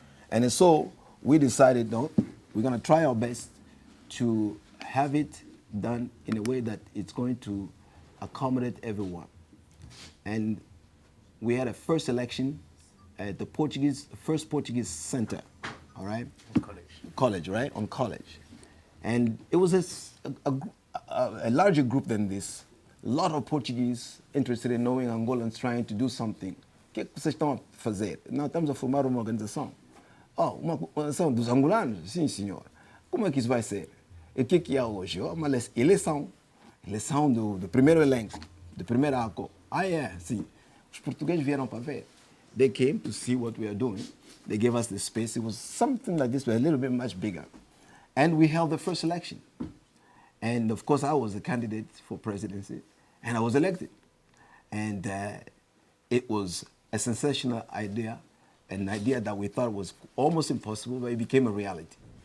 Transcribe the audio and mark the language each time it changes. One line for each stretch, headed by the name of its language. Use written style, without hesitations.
English: And so we decided, no, we're going to try our best to have it done in a way that it's going to accommodate everyone. And we had a first election at the first Portuguese center, all right? College, right? On college. And it was a larger group than this. A lot of Portuguese interested in knowing Angolans trying to do something.
Portuguese: O que é que vocês estão a fazer? Nós estamos a formar uma organização. Oh, uma nação dos angolanos? Sim, senhor. Como é que isso vai ser? E o que há hoje? Oh, uma eleição. Eleição do primeiro elenco, do primeiro ACO. Ah, é, sim. Os portugueses vieram para ver.
English: They came to see what we are doing. They gave us the space. It was something like this, but a little bit much bigger. And we held the first election. And of course, I was a candidate for presidency, and I was elected. And it was a sensational idea, an idea that we thought was almost impossible, but it became a reality.